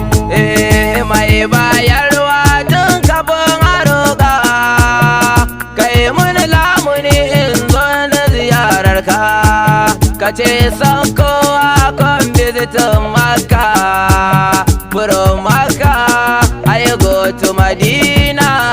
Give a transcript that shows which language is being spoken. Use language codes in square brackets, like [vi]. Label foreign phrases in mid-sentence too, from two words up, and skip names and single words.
[ha] Eh, mai bayarwa tun kafin a roƙa, kai mun lamuni in zo na ziyararka. Ka ce san kowa kan bizitin Makka, [en] from Makka, I go to Madina.